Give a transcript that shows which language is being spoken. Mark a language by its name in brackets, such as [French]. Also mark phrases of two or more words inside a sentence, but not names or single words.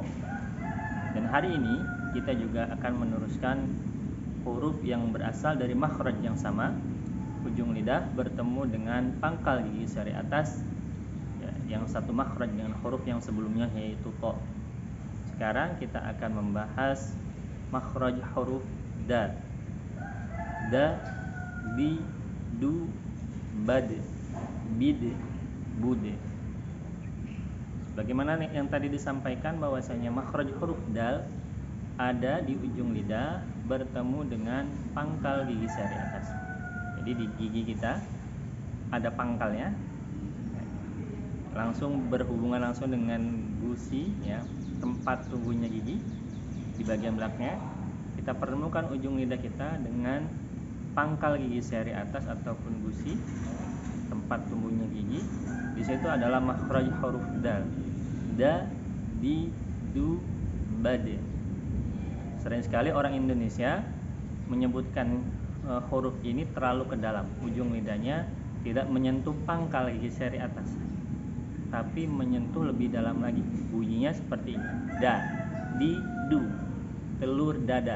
[Indonesian] Dan hari ini kita juga akan meneruskan huruf yang berasal dari makhraj yang sama, ujung lidah bertemu dengan pangkal gigi seri atas, yang satu makhraj dengan huruf yang sebelumnya, yaitu to. Sekarang kita akan membahas makhraj huruf dal. Da, di, du, bad, bid, bude. Bagaimana yang tadi disampaikan bahwasanya makhraj huruf dal ada di ujung lidah bertemu dengan pangkal gigi seri atas. Jadi di gigi kita ada pangkalnya, langsung berhubungan langsung dengan gusi, ya, tempat tumbuhnya gigi. Di bagian belakangnya kita pertemukan ujung lidah kita dengan pangkal gigi seri atas ataupun gusi, tempat tumbuhnya gigi. Di situ adalah makhraj huruf dal. Da, di, du, bad. Sering sekali orang Indonesia menyebutkan huruf ini terlalu ke dalam. Ujung lidahnya tidak menyentuh pangkal gigi seri atas, tapi menyentuh lebih dalam lagi. Bunyinya seperti ini: da, di, du, telur dadar.